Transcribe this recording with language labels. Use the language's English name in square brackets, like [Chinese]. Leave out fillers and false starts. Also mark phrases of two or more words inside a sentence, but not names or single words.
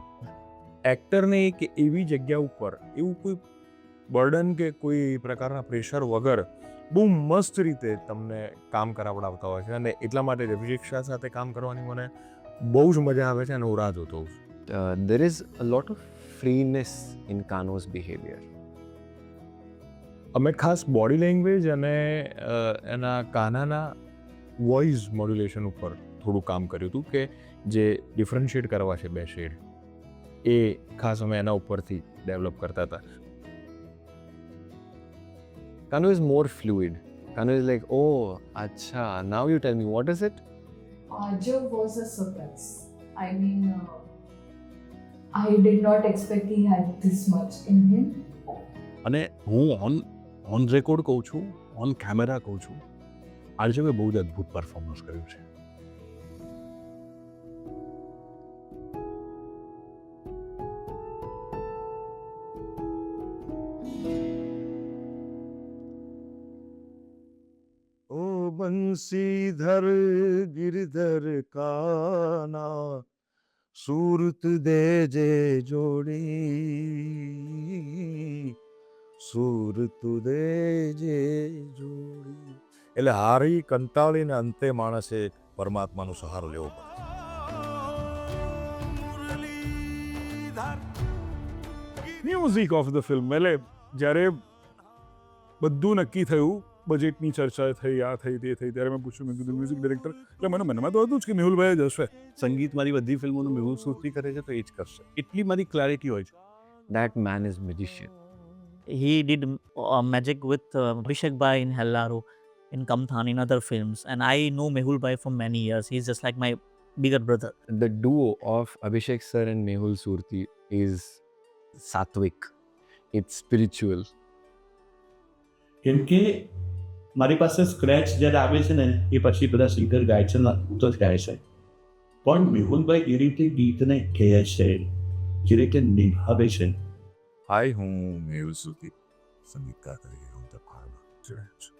[Gujarati] એક્ટરને એક એવી જગ્યા ઉપર એવું કોઈ બર્ડન કે કોઈ પ્રકારના પ્રેશર વગર બહુ મસ્ત રીતે તમને કામ કરાવડાવતા હોય છે અને એટલા માટે જ અભિષેક શાહ સાથે કામ કરવાની મને બહુ જ મજા આવે છે અને હું રાહ જોતો હોઉં છું. [English] There is a lot of freeness in Kano's behavior. [Gujarati] અમે ખાસ [English] body language [Gujarati] અને એના કાનાના [English] voice modulation [Gujarati] ઉપર થોડું કામ કર્યું હતું કે જે ડિફરન્શિએટ કરવા છે બે શેડ, એ ખાસ અમે એના ઉપરથી ડેવલપ કરતા હતા. [English] Kano is more fluid. Kano is like, oh, acha, now you tell me, what is it? Arjav was a surprise. I mean, I did not expect he had this much in him. [Gujarati] અને હું [English] on record [Gujarati] કહું છું, [English] on camera [Gujarati] કહું છું, આર્જવે બહુ જ અદ્ભુત પરફોર્મન્સ કર્યું છે. [Hindi] बंसीधर गिरधर काना सूरत दे जे जोड़ी सूरत दे जे जोड़ी. [Gujarati] એટલે હારી કંટાળીને અંતે માણસે પરમાત્માનો સહારો લેવો પડે. [English] music of the film, [Gujarati] એટલે જ્યારે બધું નક્કી થયું, બજેટની ચર્ચા થઈ, આ થઈ, તે થઈ, ત્યારે મેં પૂછ્યું, મેં કીધું [English] music director, [Gujarati] એટલે મને મનમાં તો હતું જ કે મેહુલભાઈ જ હશે. સંગીત મારી બધી ફિલ્મોનું મેહુલ સુરતી કરે છે તો એ જ કરશે, એટલી મારી ક્લેરિટી હોય છે. [English] That man is magician. He did magic with Abhishek Bhai in Hellaro, in Kamthan, in other films. And I know Mehul Bhai for many years. He's just like my bigger brother. The duo of Abhishek sir and Mehul Surti is sattvic. It's spiritual. [Gujarati] કેમ કે મારી પાસે સ્ક્રેચ જ્યારે આવે છે ને એ પછી બધા સિંગર ગાય છે ને હું તો જ ગાય છે, પણ મેહુલભાઈ એ રીતે ગીતને કહે છે, જે રીતે નિભાવે છે. હાય, હું મેહુલ સુરતી, સંગીતકાર તરીકે હું ધબકારમાં જોડાયો છું.